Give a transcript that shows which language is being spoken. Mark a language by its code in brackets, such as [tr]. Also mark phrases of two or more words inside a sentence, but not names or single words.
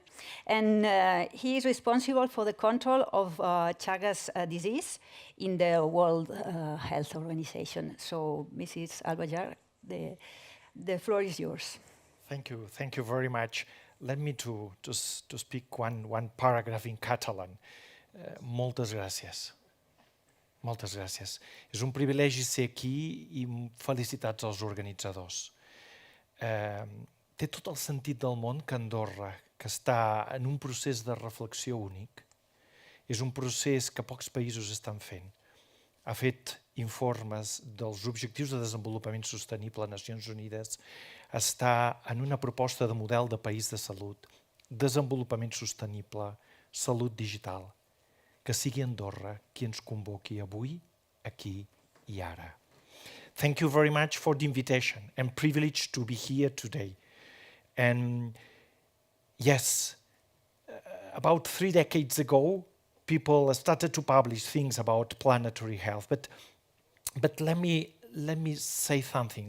[en] And he is responsible for the control of Chagas disease in the World Health Organization. So, Mrs. Albayar, the floor is yours. Thank you very much. Let me to speak one paragraph in Catalan. [ca] Moltes gràcies. Moltes gràcies. És un privilegi ser aquí i felicitats als organitzadors. Té tot el sentit del món que Andorra, que està en un procés de reflexió únic, és un procés que pocs països estan fent. Ha fet informes dels Objectius de Desenvolupament Sostenible a Nacions Unides, està en una proposta de model de país de salut, desenvolupament sostenible, salut digital. Que sigui Andorra qui ens convoqui avui, aquí i ara. [en] Thank you very much for the invitation. I'm privileged to be here today. And yes, about 3 decades ago, people started to publish things about planetary health. But let me say something.